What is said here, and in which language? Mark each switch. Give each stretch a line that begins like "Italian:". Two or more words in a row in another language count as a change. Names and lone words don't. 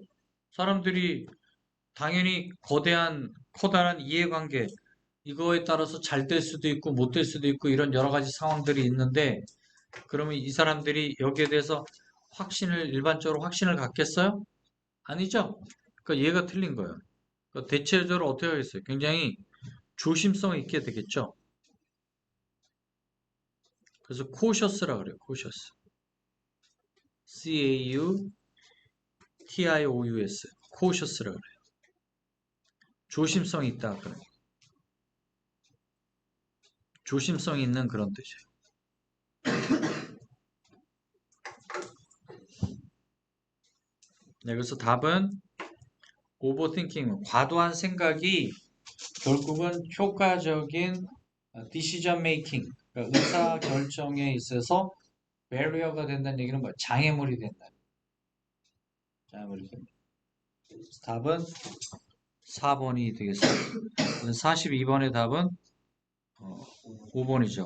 Korean: 사람들이 당연히 커다란 이해관계 이거에 따라서 잘 될 수도 있고 못 될 수도 있고 이런 여러 가지 상황들이 있는데 그러면 이 사람들이 여기에 대해서 일반적으로 확신을 갖겠어요? 아니죠. 그러니까 얘가 틀린 거예요. 그러니까 대체적으로 어떻게 하겠어요? 굉장히 조심성 있게 되겠죠. 그래서 cautious라 그래요. cautious. C-A-U-T-I-O-U-S. cautious라 그래요. 조심성 있다. 그래요. 조심성 있는 그런 뜻이에요. 네, 그래서 답은 overthinking, 과도한 생각이 결국은 효과적인
English: decision making,
Korean: 그러니까 의사 결정에 있어서 barrier가 된다는 얘기는 뭐야? 장애물이 된다. 장애물이 된다. 답은 4번이 되겠습니다. 42번의 답은 5번이죠.